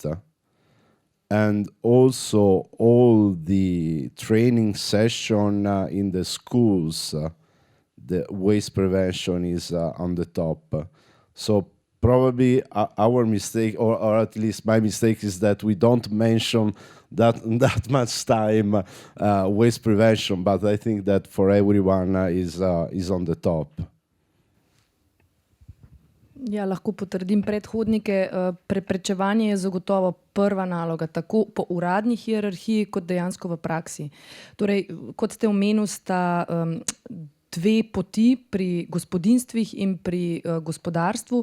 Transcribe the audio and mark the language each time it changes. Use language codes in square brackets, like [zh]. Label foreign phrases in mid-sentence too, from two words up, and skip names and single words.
[en] And also all the training session in the schools, the waste prevention is on the top. So probably our mistake, or at least my mistake, is that we don't mention that much time waste prevention, but I think that for everyone is on the top. [sl] Ja, lahko potrdim predhodnike. Preprečevanje je zagotovo prva naloga, tako po uradni hierarhiji, kot dejansko v praksi. Torej, kot ste omenili, sta dve poti pri gospodinjstvih in pri gospodarstvu.